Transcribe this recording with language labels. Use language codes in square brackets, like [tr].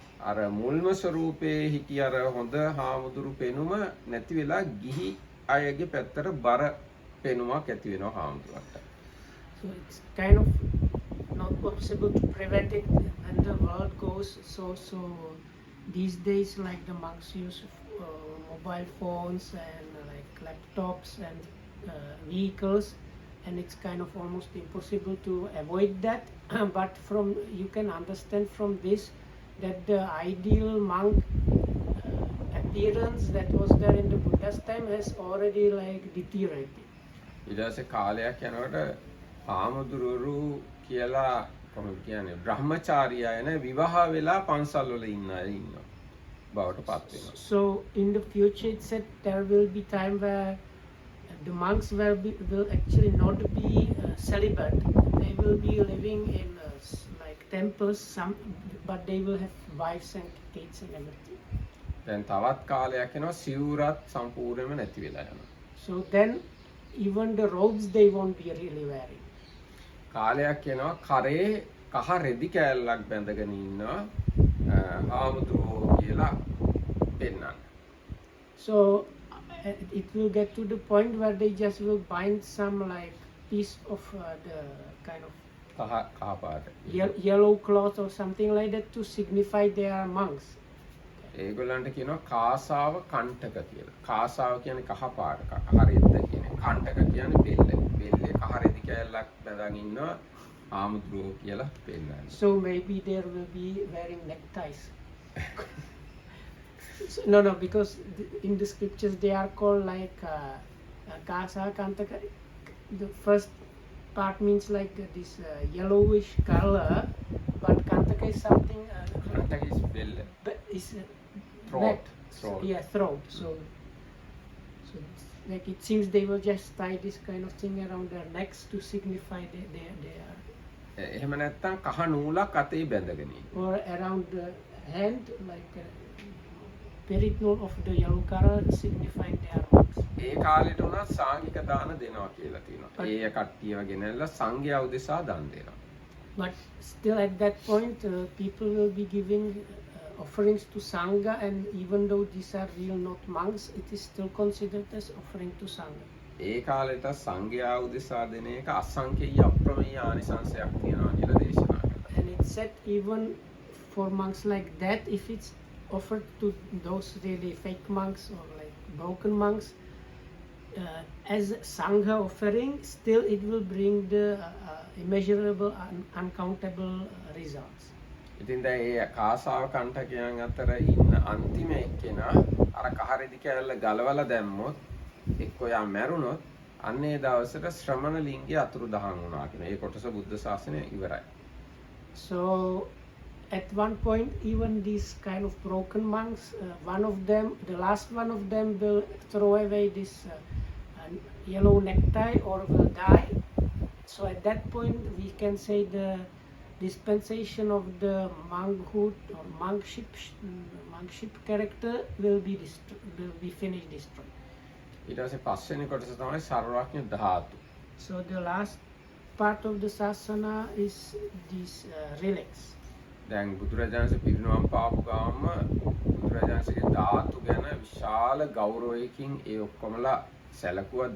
[si] අර මුල්ම ස්වරූපේ හිටිය අර හොඳ හාමුදුරු පෙනුම නැති වෙලා ගිහි අයගේ පැත්තට බර පෙනුමක් ඇති වෙනවා හාමුදුරුවන්ට. [en] So it's kind of not possible to prevent it when the world goes so these days, like the monks use mobile phones and like laptops and vehicles, and it's kind of almost impossible to avoid that. But you can understand from this that the ideal monk appearance that was there in the Buddha's time has already like deteriorated. [si] ඊට පස්සේ කාලයක් යනකොට හාමුදුරුවෝ කියලා කොහොමද කියන්නේ බ්‍රහ්මචාරී අය නේ විවාහ වෙලා පන්සල් වල ඉන්න අය ඉන්නවා බවට පත් වෙනවා. [en] So in the future it said there will be time where the monks will actually not be celibate. They will be living in like temples, but they will have wives and kids and everything. [si] දැන් තවත් කාලයක් යනවා සිවුරත් සම්පූර්ණයෙන්ම නැති වෙලා යනවා. [en] So then even the robes they won't be really wearing. [si] කාලයක් යනවා කරේ කහ රෙදි කෑල්ලක් බැඳගෙන ඉන්නවා හාමුදුරුවෝ කියලා පෙන්නන්න. [en] So it will get to the point where they just will bind some like piece of the kind of [si] කහ පාට [en] yellow cloth or something like that to signify they are monks. [si] ඒගොල්ලන්ට කියනවා කාසාව කණ්ඨක කියලා. කාසාව කියන්නේ කහ පාට කහ රෙද්ද කියන්නේ. කණ්ඨක කියන්නේ බෙල්ල. බෙල්ලේ කහ රෙදි කෑල්ලක් බැඳන් ඉන්නවා හාමුදුරුවෝ කියලා පෙන්නන්නේ. [en] So maybe there will be wearing neckties. No, because in the scriptures they are called like kasa kantaka. The first part means like this yellowish color, but kantaka is something. Kantaka is bell. Is throat. neck. Throat. Yeah, throat. So like it seems they will just tie this kind of thing around their necks to signify they are. [si] එහෙම නැත්නම් කහ නූලක් අතේ බැඳගෙන ඉන්න. [en] Or around the hand like. spiritual of the Yalukara signified their monks. [si] ඒ කාලෙට උනත් සාංගික දාන දෙනවා කියලා තියෙනවා. ඒ කට්ටියව ගෙනල්ලා සංඝයා උදෙසා දන් දෙනවා. [en] But still at that point, people will be giving offerings to Sangha, and even though these are real not monks, it is still considered as offering to Sangha. [si] ඒ කාලෙට සංඝයා උදෙසා දෙන එක අසංකේය අප්‍රමේය ආනිසංසයක් තියෙනවා කියලා දේශනා කළා. [en] And it's said even for monks like that, if it's offered to those really fake monks or like broken monks, as Sangha offering, still it will bring the immeasurable, uncountable results. [si] ඉතින් දැන් ඒ කාසාව කණ්ඨකයන් අතර ඉන්න අන්තිම එක්කෙනා අර කහරෙදි කැල්ල ගලවලා දැම්මොත් එක්ක යා මැරුණොත් අන්නේ දවසට ශ්‍රමණ ලිංගය අතුරුදහන් වුණා කියන. ඒ කොටස බුද්ධ ශාසනය ඉවරයි. [en] So at one point, even these kind of broken monks, one of them, the last one of them will throw away this yellow necktie or will die. So at that point, we can say the dispensation of the monkhood or monkship character will be finished, destroyed. [si] ඊට පස්සේ පස්වෙනි කොටස තමයි සර්වඥ ධාතු. [en] So the last part of the sasana is these relics. [si] දැන් බුදුරජාණන්සේ පිරිනවම් පාපු ගාම බුදුරජාණන්සේගේ ධාතු ගැන විශාල ගෞරවයකින් ඒ ඔක්කොමලා සැලකුවා.